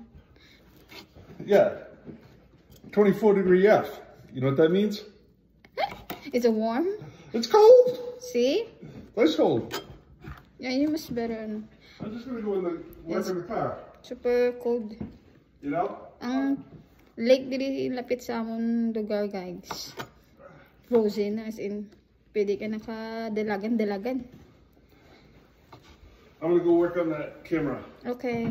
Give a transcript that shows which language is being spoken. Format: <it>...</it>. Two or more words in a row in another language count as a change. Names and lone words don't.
<en>Yeah. 24 degree F. You know what that means? Is it warm? It's cold. See? It's cold. Yeah, you must better. Ano. I'm just gonna go in the work in the car. Super cold. You know?</en> <hil>Ang lake diri lapit sa amon lugar, guys.</hil> <en>Frozen, as in,</en> <hil>pwede ka nakadalagan-dalagan.</hil> <en>I'm gonna go work on that camera. Okay.</en>